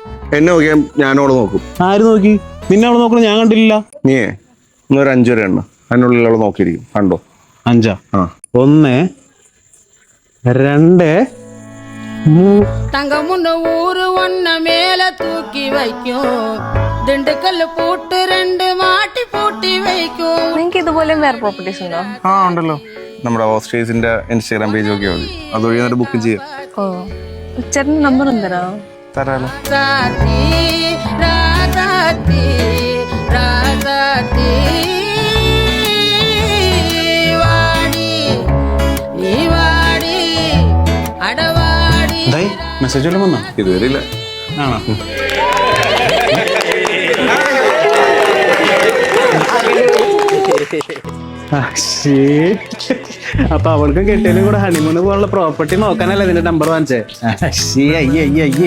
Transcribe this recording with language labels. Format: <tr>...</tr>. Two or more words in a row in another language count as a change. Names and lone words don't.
<ml>എന്നെ നോക്കിയാൽ ഞാനോട് നോക്കും. ആര് നോക്കി? നിന്നെ അവള് നോക്കണം ഞാൻ കണ്ടില്ല. നീയേ ഇന്നൊരു 5 വരെ എണ്ണ, അതിനുള്ളിൽ അവള് നോക്കിയിരിക്കും. കണ്ടോ? 5 ആ 1 2</ml> <ta>தங்கமுன்னு ஊரு ஒன்ன மேல தூக்கி வைக்கும், திண்டுக்கல் பூட்டு 2 மாட்டி பூட்டி வைக்கும்.</ta> <ml>നിങ്ങൾക്ക് ഇതുപോലെ വേറെ പ്രോപ്പർട്ടീസ് ഉണ്ടോ? ആ ഉണ്ടല്ലോ, നമ്മുടെ ഓസ്ട്രേസിന്റെ ഇൻസ്റ്റാഗ്രാം പേജ് നോക്കിയാൽ മതി, അതുവഴി എന്നിട്ട് ബുക്ക് ചെയ്യാം. ഓ, ചേട്ടൻ്റെ നമ്പർ എന്തരാ? തരാലോ.</ml> <ta>ராசாத்தி ராசாத்தி ராசாத்தி வாடி நீ வாடி அடவாடி.</ta> <ml>മെസ്സേജ് വല്ലതും വന്നോ? ഇതുവരെ ഇല്ല. ആണോ? അപ്പൊ അവൾക്കും കെട്ടിയതിനും കൂടെ ഹണിമൂണ് പോലുള്ള പ്രോപ്പർട്ടി നോക്കാനല്ലേ ഇതിന്റെ നമ്പർ വാങ്ങിച്ചേ?</ml>